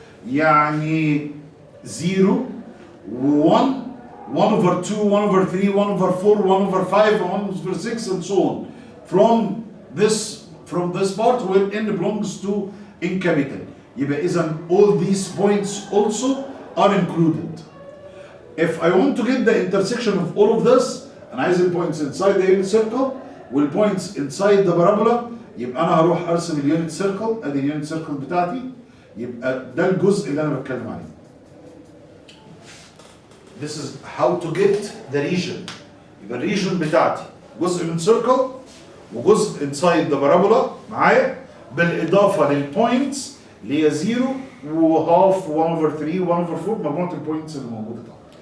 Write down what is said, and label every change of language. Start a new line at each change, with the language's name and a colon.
English: يعني 0 1 1 over 2 1 over 3 1 over 4 1 over 5 1 over 6 and so on from this from this part where n belongs to in capital.
Arabic: يبقى إذا
English: all these points also are included. If I want to get the intersection of all of this,
Arabic: أنا عايز البوينتس
English: inside the unit circle
Arabic: والبوينتس
English: inside the parabola،
Arabic: يبقى أنا هروح أرسم اليونت سيركل، أدي اليونت سيركل بتاعتي، يبقى ده الجزء اللي أنا بتكلم عليه.
English: This is how to get the region.
Arabic: يبقى الريجن بتاعتي جزء من سيركل وجزء
English: inside the parabola
Arabic: معايا، بالإضافة للبوينتس اللي هي 0 وهاف 1 over 3 1 over 4 مجموعة البوينتس اللي موجودة طبعا.